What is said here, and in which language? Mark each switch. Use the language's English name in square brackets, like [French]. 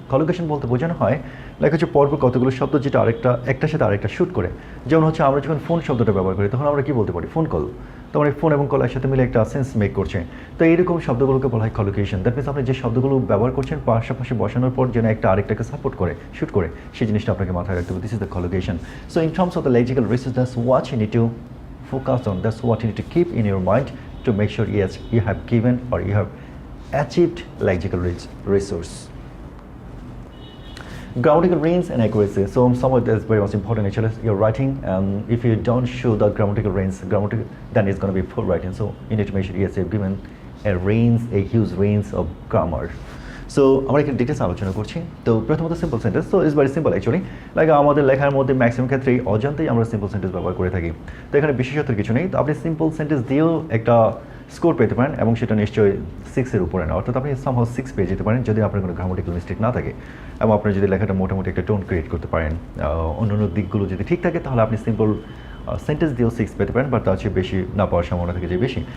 [Bangla] Collocation বলতে বোঝানো হয় লাইক হচ্ছে পরপর কতগুলো শব্দ যেটা একটার সাথে আরেকটা শ্যুট করে। যেমন হচ্ছে আমরা যখন ফোন শব্দটা ব্যবহার করি তখন আমরা কি বলতে পারি? Phone call. তো মানে ফোন এবং কল একসাথে মিলে একটা সেন্স মেক করছে। তো এইরকম শব্দগুলোকে বলা হয় কলোকেশন। [English] that means [Bangla] আপনি যে শব্দগুলো ব্যবহার করছেন পাশাপাশি বসানোর পর যেন একটা আরেকটাকে সাপোর্ট করে, শ্যুট করে, সেই জিনিসটা আপনাকে মাথায় রাখতে হবে। [English] This is the collocation. So in terms of the lexical resource, that's what you need to focus on, that's what you need to keep in your mind to make sure yes you have given or you have achieved lexical resource. Grammatical range and accuracy. So some of that's very much important actually. You're writing, and if you don't show the grammatical range, then it's going to be poor writing. So you need to make sure yes, you've given a huge range of grammar. [Bangla] So আমরা এখানে details আলোচনা করছি। তো প্রথমত simple sentence. [English] so it's very simple actually, [Bangla] like আমাদের লেখার মধ্যে maximum ক্ষেত্রেই অজান্তেই আমরা সিম্পল সেন্টেন্স ব্যবহার করে থাকি। তো এখানে বিশেষত্বের কিছু নেই। তো আপনি সিম্পল সেন্টেন্স দিয়েও একটা স্কোর পেতে পারেন, এবং সেটা নিশ্চয়ই 6-এর উপরে না, অর্থাৎ আপনি সামহাউ 6 পেয়ে যেতে পারেন যদি আপনার কোনো গ্রামাটিক্যাল মিস্টেক না থাকে, এবং আপনার যদি লেখাটা মোটামুটি একটা টোন ক্রিয়েট করতে পারেন, অন্যান্য দিকগুলো যদি ঠিক থাকে, তাহলে আপনি সিম্পল সেন্টেন্স দিয়েও 6 পেতে পারেন, বা তার চেয়ে বেশি না পাওয়ার সম্ভাবনা থাকে যে বেশি।